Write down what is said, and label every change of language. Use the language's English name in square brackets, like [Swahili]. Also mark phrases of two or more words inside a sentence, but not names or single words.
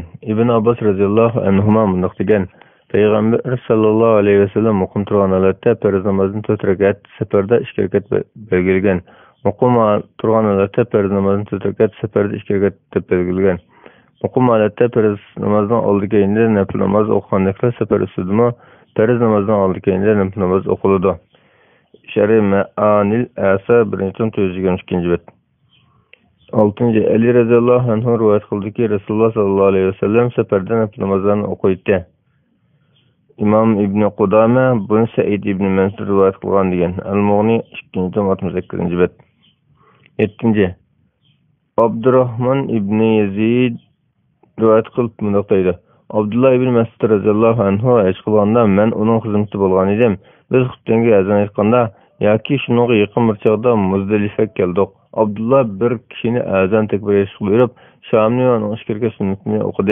[Uzbek] Ibn Abbas [Arabic] رضي الله عنهما [Uzbek] mundaq degan. Peygamber [Arabic] صلى الله عليه وسلم [Uzbek] muqim turgan holatda farz namozini 4 rakat, safarda 2 rakat belgilgan. Muqim turgan holatda farz namozini 4 rakat, safarda 2 rakat deb belgilgan. Muqim holatda farz namozdan oldi keyinda nafil namoz o'qigandek safar ustidimi farz namozdan oldi keyinda nafil namoz o'qiladi. Şer'i Ma'anil Asa 1-3 bet. 6. Ali [Arabic] رضي الله عنه [Uzbek] rivoyat qildiki, Rasululloh [Arabic] صلى الله عليه وسلم [Uzbek] safarda nafil namozlarni o'qiydi. İmam İbn Qudama buni Said ibn Mansur rivoyat qilgan degan. Al-Mughni 2-68 bet. 7. Abdurrahman ibn Yazid rivoyat qilib bunday deydi. Abdullah ibn Mas'ud [Arabic] رضي الله عنه [Uzbek] aytganda men uning xizmatida bo'lgan edim. Biz xutbanga azon aytganda yoki shunga yaqin bir chog'da Muzdalifaga keldik. Abdullah bir kishini azon takbir etishga buyurib, Shamni va uning ishkirga sunnatini o'qidi.